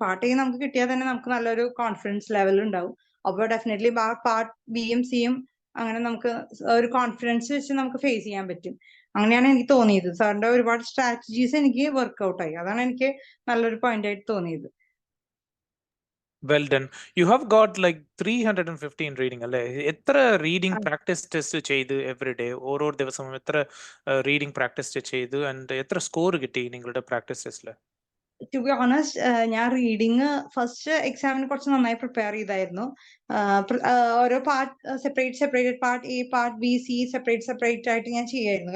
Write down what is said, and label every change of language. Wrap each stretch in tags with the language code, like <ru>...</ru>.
<ml>Part A നമുക്ക് കിട്ടിയാൽ തന്നെ നമുക്ക് നല്ലൊരു കോൺഫിഡൻസ് ലെവൽ ഉണ്ടാവും. അപ്പോൾ ഡെഫിനറ്റ്ലി പാർട്ട് ബിയും സിയും അങ്ങനെ നമുക്ക് ഒരു കോൺഫിഡൻസ് വെച്ച് നമുക്ക് ഫേസ് ചെയ്യാൻ പറ്റും. അങ്ങനെയാണ് എനിക്ക് തോന്നിയത്. സാറിന്റെ ഒരുപാട് സ്ട്രാറ്റജീസ് എനിക്ക് വർക്ക്ഔട്ട് ആയി. അതാണ് എനിക്ക് നല്ലൊരു പോയിന്റ് ആയിട്ട് തോന്നിയത്.</ml> <en>Well done. You have got like 315 reading അല്ലേ?</en> <ml>എത്ര റീഡിംഗ് പ്രാക്ടീസ് ടെസ്റ്റ് ചെയ്ത് എവറി ഡേ? ഓരോ ദിവസവും എത്ര റീഡിംഗ് പ്രാക്ടീസ് ചെയ്തു ആൻഡ് എത്ര സ്കോർ കിട്ടി നിങ്ങളുടെ പ്രാക്ടീസ് ടെസ്റ്റില്?</ml> <en>to be honest</en> <ml>ഞാൻ റീഡിങ് ഫസ്റ്റ് എക്സാമിന് കുറച്ച് നന്നായി പ്രിപ്പയർ ചെയ്തായിരുന്നു. ഓരോ part separate part A, part B, C separate ആയിട്ട് ഞാൻ ചെയ്യായിരുന്നു.</ml>